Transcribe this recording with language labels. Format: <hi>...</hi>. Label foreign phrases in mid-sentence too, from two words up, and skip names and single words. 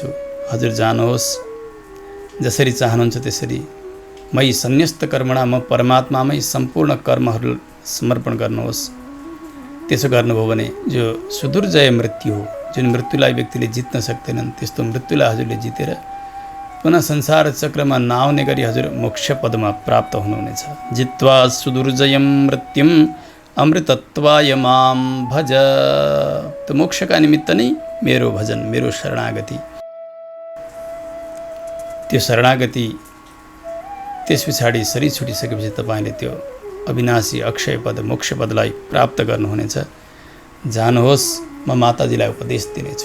<ne>हजुर जानुहोस्, जसरी चाहनुहुन्छ त्यसरी मै</ne> <sa>सन्न्यस्त कर्मणा,</sa> <ne>म परमात्मामै सम्पूर्ण कर्महरू समर्पण गर्नुहोस्। त्यसो गर्नुभयो भने जो सुदुर्जय मृत्यु हो, जुन मृत्युलाई व्यक्तिले जित्न सक्दैनन्, त्यस्तो मृत्युलाई हजुरले जितेर पुनः संसार चक्रमा नआउने गरी हजुर मोक्ष पदमा प्राप्त हुनुहुनेछ।</ne> <sa>जित्वा सुदुर्जयम मृत्युम अमृतत्वाय माम भज।</sa> <ne>त्यो मोक्षका निमित्त नै मेरो भजन, मेरो शरणागति, त्यो शरणागति त्यस पछाडि शरीर छुटिसकेपछि तपाईँले त्यो अविनाशी अक्षय पद मोक्ष पदलाई प्राप्त गर्नुहुनेछ। जानुहोस्, म माताजीलाई उपदेश दिनेछु।</ne>